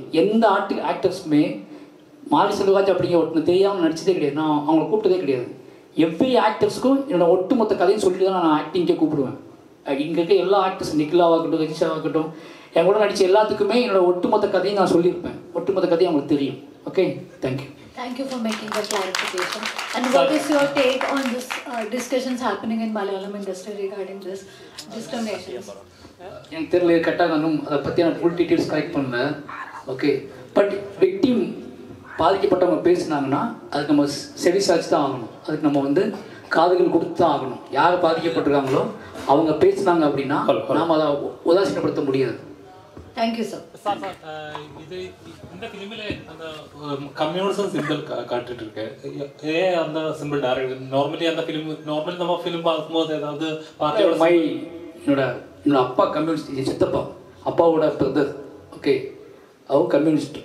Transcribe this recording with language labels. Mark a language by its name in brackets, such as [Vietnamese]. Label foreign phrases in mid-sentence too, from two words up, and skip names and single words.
[Tamil] எந்த ஆக்டர்ஸுமே மாரி செல்வராஜ் அப்படிங்கிற ஒருத்தர் தெரியாமல் நடிச்சதே கிடையாது, நான் அவங்கள கூப்பிட்டதே கிடையாது. [English] every actors [Tamil] என்னோட ஒட்டுமொத்த கதையும் சொல்லி தான் நான் ஆக்டிங்கே கூப்பிடுவேன். இங்கே இருக்க எல்லா ஆக்டர்ஸ் நிக்கிலாவாகட்டும், ரஜிஷாவாகட்டும், என் கூட நடித்த எல்லாத்துக்குமே என்னோட ஒட்டுமொத்த கதையும் நான் சொல்லியிருப்பேன். ஒட்டுமொத்த கதையும் அவங்களுக்கு தெரியும். ஓகே, [English] thank you. Thank you for making that clarification. And what is your take on this discussions happening in Malayalam industry regarding this discrimination? [Tamil] எனக்கு தெரியல, கரெக்டாக நானும் அதை பற்றி நான் [English] full details [Tamil] கரெக்ட் பண்ணல. [English] okay, but victim [Tamil] பாதிக்கப்பட்டவங்க பேசினாங்கன்னா அதுக்கு நம்ம செவி சாய்ச்சி தான் ஆகணும், அதுக்கு நம்ம வந்து காதுகள் கொடுத்து தான் ஆகணும். யார் பாதிக்கப்பட்டிருக்காங்களோ அவங்க பேசினாங்க அப்படின்னா நாம் அதை உதாசீனப்படுத்த முடியாது. [English] thank you sir. [Tamil] சார் இது இந்த ஃபிலிமில் அந்த [English] communism symbol [Tamil] காட்டிட்டு இருக்கு. ஏன் அந்த [English] symbol direct normally [Tamil] அந்த ஃபிலிம் நம்ம ஃபிலிம் பார்க்கும்போது ஏதாவது பார்ட்டியோட என்னோட அப்பா கம்யூனிஸ்ட், சித்தப்பா அப்பாவோட பிரதர். ஓகே, அவர் கம்யூனிஸ்ட்.